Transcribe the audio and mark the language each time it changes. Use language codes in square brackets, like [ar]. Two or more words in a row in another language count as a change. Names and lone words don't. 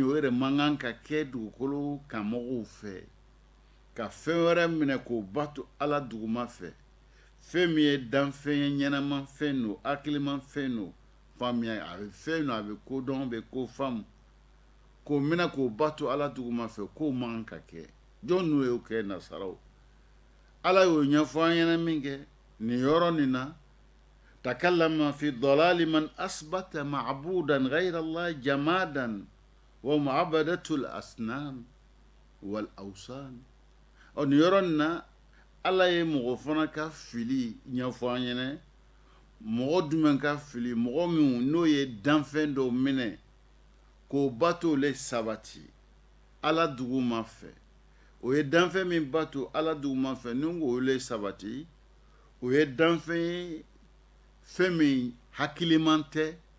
[bm] o yɛrɛ man kan ka kɛ dugukolo kan mɔgɔw fɛ ka fɛn wɛrɛ minɛ k'o bato ala duguman fɛ fɛn min ye danfɛn ye ɲɛnama fɛn no hakiliman fɛn no faamuya a bɛ fɛn no a bɛ kodɔn a bɛ ko faamu k'o minɛ k'o bato ala duguman fɛ k'o man kan ka kɛ jɔn n'u y'o kɛ nasaraw ala y'o ɲɛfɔ an ɲɛna min kɛ nin yɔrɔ nin na [ar] تكلم في ضلال من أثبت معبودا غير الله جمادا ومعابدة الأصنام والأوثان [bm] nin yɔrɔ nin na ala ye mɔgɔ fana ka fili ɲɛfɔ an ɲɛna mɔgɔ jumɛn ka fili mɔgɔ min n'o ye danfɛn dɔw minɛ k'o bato le sabati ala duguma fɛ o ye danfɛn min bato ala duguma fɛ ni k'o le sabati o ye danfɛn ye fɛn min hakiliman tɛ